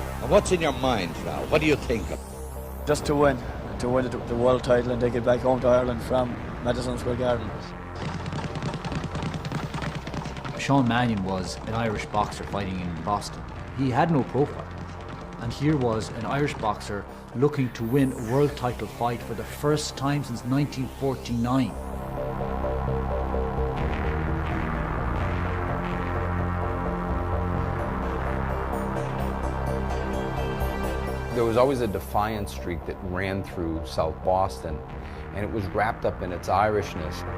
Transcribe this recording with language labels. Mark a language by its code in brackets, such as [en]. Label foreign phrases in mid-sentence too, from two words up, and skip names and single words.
[en] What's in your mind, Val? What do you think of? Just to win the world title and take it back home to Ireland from Madison Square Garden. Seán Mannion was an Irish boxer fighting in Boston. He had no profile. And here was an Irish boxer looking to win a world title fight for the first time since 1949. There was always a defiant streak that ran through South Boston, and it was wrapped up in its Irishness.